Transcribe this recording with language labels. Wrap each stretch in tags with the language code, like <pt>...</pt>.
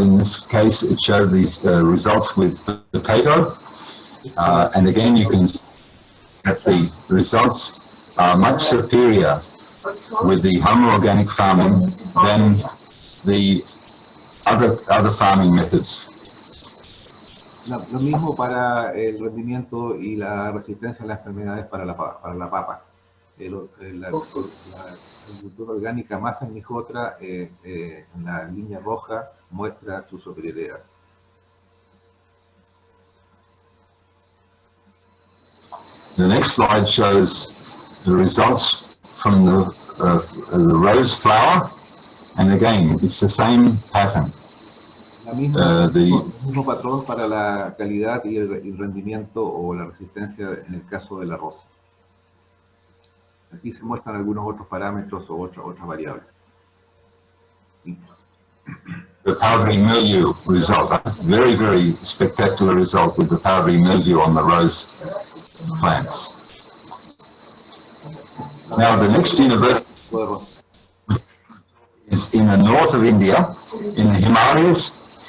<en>In this case, it shows these results with potato. And again, you can see that the results are much superior with the Homa organic farming than the other farming methods.</en> <es>Lo mismo para el rendimiento y la resistencia a las enfermedades para la papa. La agricultura orgánica más Agnihotra en la línea roja muestra su superioridad.</es> <en>The next slide shows the results from the rose flower, and again, it's the same pattern.</en> <es>El mismo patrón para la calidad y el rendimiento o la resistencia en el caso de la rosa. Aquí se muestran algunos otros parámetros o otras variables.</es> <en>The powdery mildew result, very, very spectacular result with the powdery mildew on the rose plants. Now the next university is in the north of India, in the Himalayas,</en>